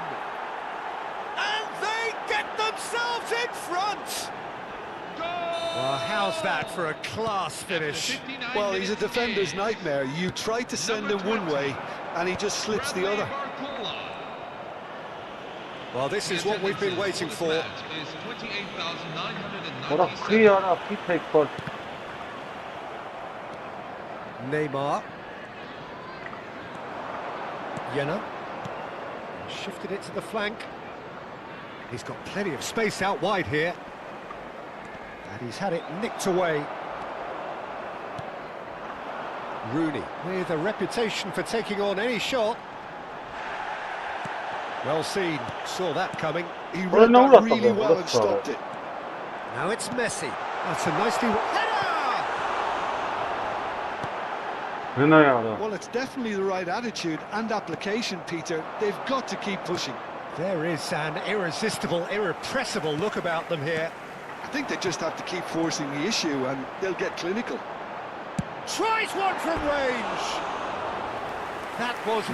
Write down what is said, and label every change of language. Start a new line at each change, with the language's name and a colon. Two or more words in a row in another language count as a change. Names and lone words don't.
English: And they get themselves in front! Well, how's that for a class finish? Well, he's a defender's nightmare. You try to send him one way, and he just slips the other. Well, this is what we've been waiting for.
Armenian: Արա խի արա խի թեքվար
English: Neymar. Jena. Shifted it to the flank. He's got plenty of space out wide here. And he's had it nicked away. Rooney, with a reputation for taking on any shot. Well seen, saw that coming. He Well, read no, that that's really not well bad. and stopped it. Now it's Messi. That's a nicely... Header!
Armenian: Հնա արա
English: Well, it's definitely the right attitude and application, Peter. They've got to keep pushing. There is an irresistible, irrepressible look about them here. I think they just have to keep forcing the issue, and they'll get clinical. Tries one from range. That was